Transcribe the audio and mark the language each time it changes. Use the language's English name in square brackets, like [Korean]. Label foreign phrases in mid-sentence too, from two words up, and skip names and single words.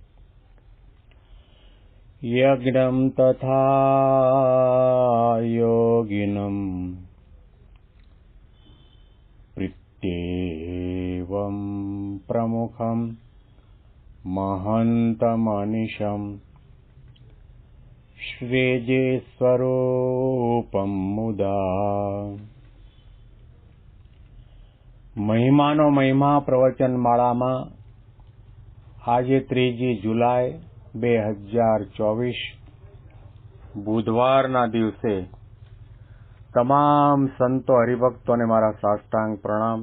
[Sanskrit] यज्ञं तथा योगिनं प्रीत्येवं प्रमुखं महन्तमनिशं श्रीजेस्वरूपं मुदा। [Gujarati] મહિમાનો મહિમા પ્રવચન માળામાં આજે 3 જુલાઈ 2024 બુધવારના દિવસે તમામ સંતો હરિભક્તોને મારા સાષ્ટાંગ પ્રણામ.